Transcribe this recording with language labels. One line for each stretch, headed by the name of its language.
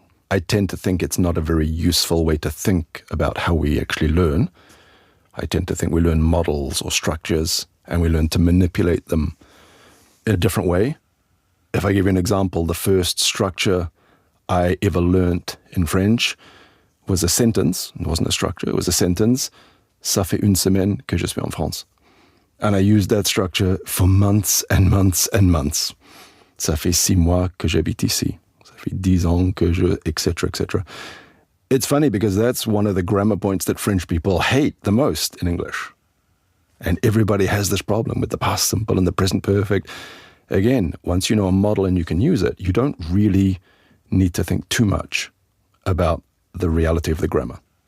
English: I tend to think it's not a very useful way to think about how we actually learn. I tend to think we learn models or structures, and we learn to manipulate them in a different way. If I give you an example, the first structure I ever learnt in French was a sentence. It wasn't a structure, it was a sentence.
French: Ça fait une semaine que je suis en France.
English: And I used that structure for months and months and months.
French: Ça fait 6 mois que j'habite ici. Ça fait 10 ans que je, etc., etc.
English: It's funny because that's one of the grammar points that French people hate the most in English. And everybody has this problem with the past simple and the present perfect. Again, once you know a model and you can use it, you don't really need to think too much about the reality of the grammar.